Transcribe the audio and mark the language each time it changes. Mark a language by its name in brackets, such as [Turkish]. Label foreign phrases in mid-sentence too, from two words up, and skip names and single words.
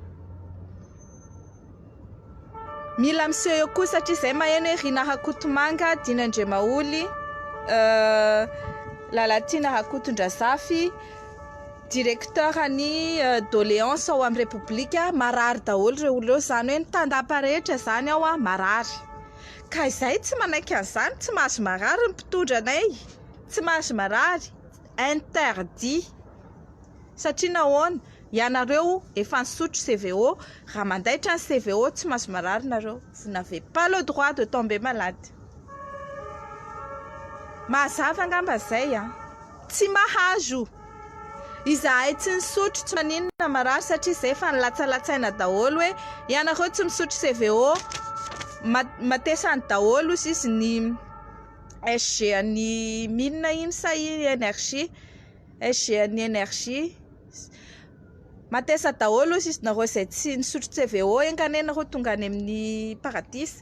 [Malagasy] Mila miseho eo koa satria izay maheno hoe Rina Rakotomanga, Dinandre Maholy, Lalatina Rakotondrazafy, directeur ny doléance ao amin'ny République marary daholo ireo olona, zany hoe ny tandapa rehetra zany ao marary. Ka izay tsy manaiky an'izany, tsy mahazo marary ny mpitondra anay, tsy mahazo marary, interdit. Satria nahoana? Ianareo efa nisotro CVO, raha mandaitra ny CVO tsy mahazo marary nareo, [French] vous n'avez pas le droit de tomber malade. [Malagasy] Mazava angamba zay tsy mahazo. Izahay tsy nisotro tsy maninona marary satria izay efa nilatsalatsaina daholo hoe ianareo tsy misotro CVO, matesany daholo izy ny SG ny milina iny sa énergie, SG ny énergie matesa daholo izy nareo izay tsy nisotro CVO enkanenareo tonga any amin'ny paradis.